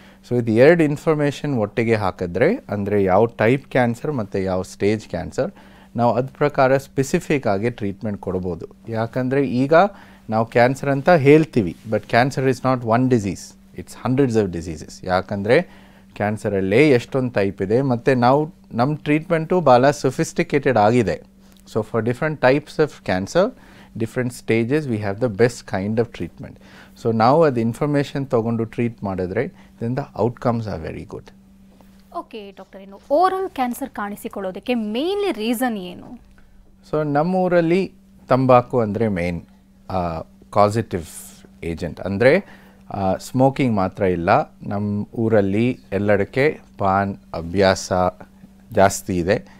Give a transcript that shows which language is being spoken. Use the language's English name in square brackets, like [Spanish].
[Kannada] So ಇದು ಎರಡು information ಒಟ್ಟಿಗೆ ಹಾಕಿದ್ರೆ ಅಂದರೆ ಯಾವ ಟೈಪ್ ಕ್ಯಾನ್ಸರ್ ಮತ್ತು ಯಾವ ಸ್ಟೇಜ್ ಕ್ಯಾನ್ಸರ್, ನಾವು ಅದ್ರ ಪ್ರಕಾರ ಸ್ಪೆಸಿಫಿಕ್ ಆಗಿ ಟ್ರೀಟ್ಮೆಂಟ್ ಕೊಡ್ಬೋದು. ಯಾಕಂದರೆ ಈಗ ನಾವು ಕ್ಯಾನ್ಸರ್ ಅಂತ ಹೇಳ್ತೀವಿ, [English] But cancer is not one disease, it's hundreds of diseases. [Kannada] ಯಾಕಂದರೆ ಕ್ಯಾನ್ಸರಲ್ಲೇ ಎಷ್ಟೊಂದು ಟೈಪ್ ಇದೆ ಮತ್ತು ನಮ್ಮ ಟ್ರೀಟ್ಮೆಂಟು ಭಾಳ ಸೊಫಿಸ್ಟಿಕೇಟೆಡ್ ಆಗಿದೆ. [English] So for different types of cancer, different stages, we have the best kind of treatment. So now the information [Kannada] ತಗೊಂಡು treat ಮಾಡಿದ್ರೆ [English] then the outcomes are very good. [Kannada] Okay doctor, ಇನ್ನು oral cancer ಕಾಣಿಸಿಕೊಳ್ಳೋದಕ್ಕೆ mainly reason ಏನು? So ನಮ್ಮ ಊರಲ್ಲಿ ತಂಬಾಕು ಅಂದರೆ main causative agent. ಅಂದರೆ smoking ಮಾತ್ರ ಇಲ್ಲ, ನಮ್ಮ ಊರಲ್ಲಿ ಎಲ್ಲದಕ್ಕೆ ಪಾನ್ ಅಭ್ಯಾಸ ಜಾಸ್ತಿ ಇದೆ.